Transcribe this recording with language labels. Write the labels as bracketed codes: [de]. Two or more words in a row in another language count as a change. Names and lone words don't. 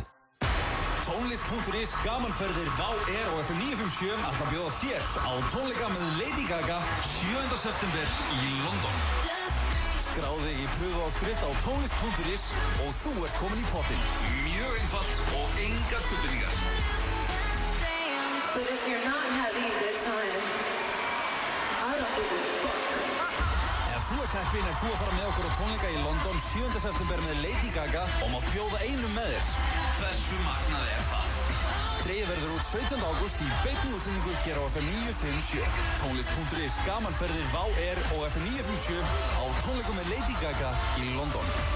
[is] Tónlist.is gamanferðir Vá og FM 957 ætla að bjóða þér á tónleika með Lady Gaga 7. september í London. Skráði í pröfuáskrift á Tónlist.is og þú ert komin í pottinn. Mjög einfalt og engar skuldbindingar. [en] But if you're not having a good time, I don't give a fuck. [is] Ef þú ert heppinn er þú að fara með okkur á tónleika í London 7. september með Lady Gaga og mátt bjóða einum með þér. Hversu magnað er það? Dregið verður út 17. ágúst í beinni útsendingu hér á FM 957. Tónlist.is gamanferðir Vá og FM 957 á tónleikum með Lady Gaga í London.